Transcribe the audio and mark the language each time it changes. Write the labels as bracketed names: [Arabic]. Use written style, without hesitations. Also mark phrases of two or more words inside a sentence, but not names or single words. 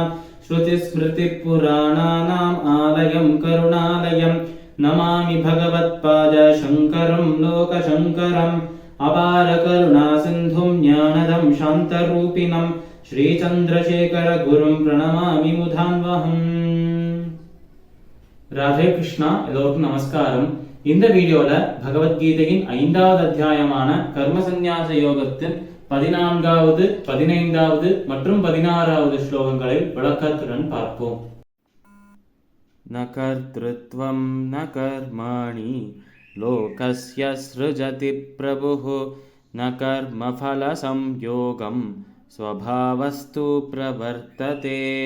[Sanskrit] श्रुतिस्मृतिपुराणानाम् आलयं करुणालयं नमामि भगवत्पाद शङ्करं लोकशङ्करम्। अपारकरुणासिन्धुं ज्ञानदं शान्तरूपिणं श्रीचन्द्रशेखर गुरुं प्रणमामि मुधान्वहम्. [Tamil] ராதே கிருஷ்ணா. எல்லோருக்கும் நமஸ்காரம். இந்த வீடியோல பகவத்கீதையின் 5வது அத்தியாயமான கர்ம சந்நியாச யோகத்தின் 14வது 15வது மற்றும் 16வது ஸ்லோகங்களை விளக்கத்துடன் பார்ப்போம். [Sanskrit] न कर्तृत्वं न कर्माणि लोकस्य सृजति प्रभुः न कर्मफल संयोगं स्वभावस्तु प्रवर्तते.